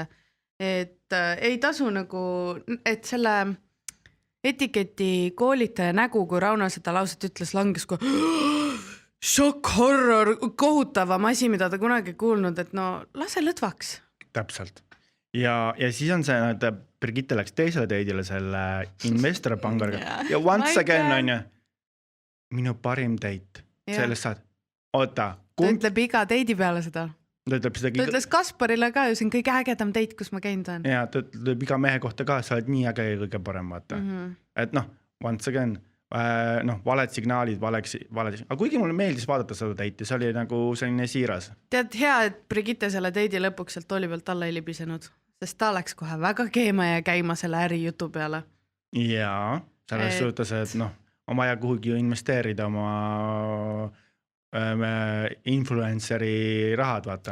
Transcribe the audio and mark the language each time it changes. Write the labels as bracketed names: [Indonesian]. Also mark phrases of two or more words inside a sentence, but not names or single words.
[Estonian] Et ei tasu nagu, et selle etiketi koolitaja nägu, kui Rauno seda lauset ütles, langes kui šokk, horror, kohutavam asi, mida ta kunagi kuulnud, et no lase lõdvaks. Täpselt. Ja siis on see, et Brigitte läks teisele teidile selle investorpangariga ja [English] once again [Estonian] on ju minu parim date. Sellest saad. Oota. Ta ütleb iga teidi peale seda. Ta ütles Kasparile ka ju, see on kõige ägedam date, kus ma käinud olen. Ja ta ütleb iga mehe kohta ka, sa oled nii äge ja kõige parem vaata. Et [English] once again, [Estonian] valed signaalid, aga kuigi mulle meeldis vaadata seda teiti, see oli nagu selline siiras. Tead, hea, et Brigitte selle teidi lõpuks sealt tooli pealt alla ei libisenud, sest ta läks kohe väga keema ja käima selle ärijutu peale. Jaa, selles suhtes, et on vaja kuhugi investeerida oma influenceri rahad, vaata.